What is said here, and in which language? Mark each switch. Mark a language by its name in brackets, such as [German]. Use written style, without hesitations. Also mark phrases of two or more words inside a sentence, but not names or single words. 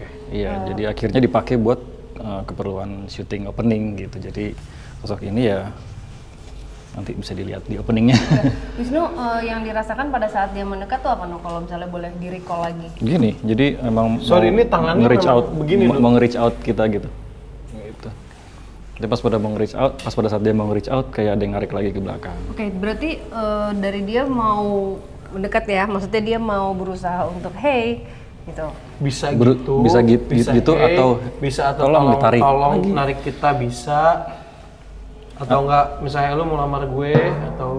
[Indonesian] Iya, jadi akhirnya dipakai buat keperluan syuting opening gitu. Jadi sosok ini ya nanti bisa dilihat di openingnya. Wisnu, yang dirasakan pada saat dia mendekat tuh apa, No? Kalau misalnya boleh di-recall lagi. Gini, jadi emang Sorry, ini tangannya nge-reach memang out, begini, mau Dok. nge- [English] reach out [Indonesian] kita gitu. Gitu. Jadi pas pada mau nge- [English] reach out, [Indonesian] pas pada saat dia mau nge- [English] reach out [Indonesian] kayak ada yang narik lagi ke belakang. Oke, berarti dari dia mau mendekat ya? Maksudnya dia mau berusaha untuk hey, gitu. Bisa Ber- gitu. bisa gitu hey, atau bisa atau tolong ditarik tolong lagi. narik kita bisa. Atau enggak, misalnya lu mau lamar gue atau